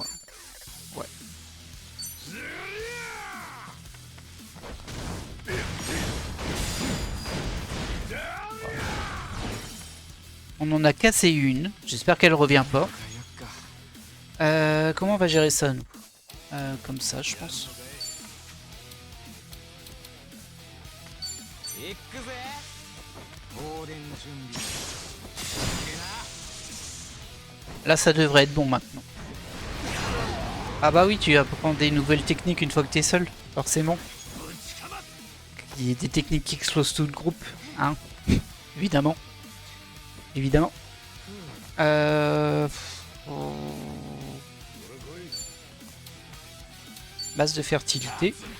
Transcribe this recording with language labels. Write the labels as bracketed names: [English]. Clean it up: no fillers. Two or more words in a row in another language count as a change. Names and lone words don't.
[French] Ouais. On en a cassé une. J'espère qu'elle revient pas. Comment on va gérer ça, nous? Comme ça, je pense. [Japanese] 行くぜ放電準備 [French] Là, ça devrait être bon maintenant. Ah bah oui, tu vas prendre des nouvelles techniques une fois que t'es seul, forcément. Il y a des techniques qui explosent tout le groupe, hein. Évidemment. Évidemment. Base de fertilité.